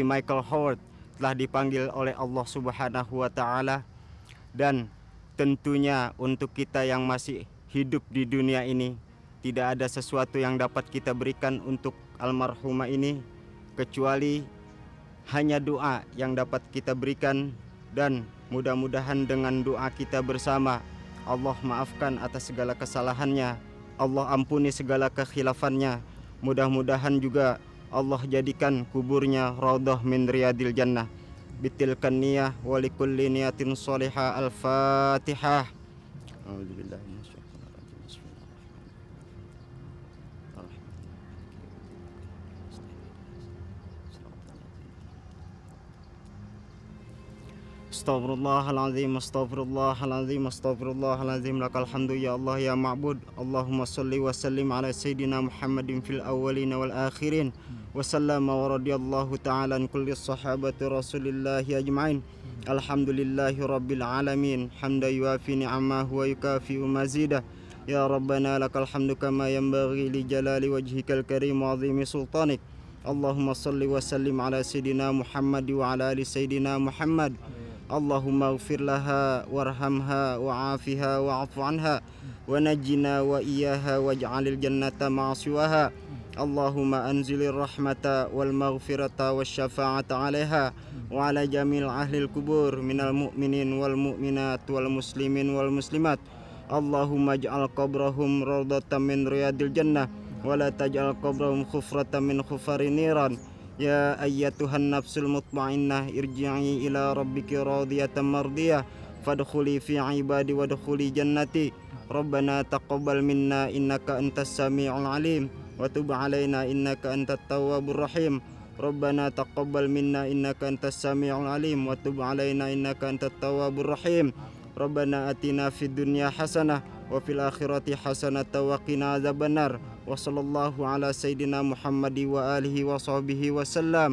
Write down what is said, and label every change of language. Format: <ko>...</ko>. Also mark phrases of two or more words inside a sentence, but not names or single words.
<id>Michael Howard telah dipanggil oleh Allah</id> <ar>سبحانه وتعالى,</ar> <id>dan tentunya untuk kita yang masih hidup di dunia ini tidak ada sesuatu yang dapat kita berikan untuk almarhumah ini kecuali hanya doa yang dapat kita berikan, dan mudah-mudahan dengan doa kita bersama Allah maafkan atas segala kesalahannya, Allah ampuni segala kekhilafannya. Mudah-mudahan juga Allah jadikan kuburnya</id> <ar>روضة من رياض الجنة. بتلك النية ولكل نية صالحة. الفاتحة. أعوذ بالله من الشيطان الرجيم. بسم الله الرحمن الرحيم. أستغفر الله العظيم، أستغفر الله العظيم، أستغفر الله العظيم. لك الحمد يا الله يا معبود. اللهم صل وسلم على سيدنا محمد في الأولين والآخرين. وسلم ورضي الله تعالى عن كل صحابة رسول الله أجمعين. الحمد لله رب العالمين. حمدا يوافي نعمه ويكافئ مزيده. يا ربنا لك الحمد كما ينبغي لجلال وجهك الكريم وعظيم سلطانك. اللهم صل وسلم على سيدنا محمد وعلى آل سيدنا محمد wa ala ali Sayyidina Muhammad. اللهم اغفر لها وارحمها وعافها واعف عنها ونجنا وإياها واجعل الجنة مثواها. اللهم أنزل الرحمة والمغفرة والشفاعة عليها وعلى جميع أهل القبور من المؤمنين والمؤمنات والمسلمين والمسلمات اللهم اجعل قبرهم روضة من رياض الجنة ولا تجعل قبرهم حفرة من حفر النيران. يا أيتها النفس المطمئنة ارجعي إلى ربك راضية مرضية فادخلي في عبادي وادخلي جنتي. ربنا تقبل منا إنك أنت السميع العليم وتب علينا إنك أنت التواب الرحيم. ربنا تقبل منا إنك أنت السميع العليم وتب علينا إنك أنت التواب الرحيم. ربنا آتنا في الدنيا حسنة وفي الآخرة حسنة وقنا عذاب النار. وصلى الله على سيدنا محمد وعلى آله وصحبه وسلم.</ar>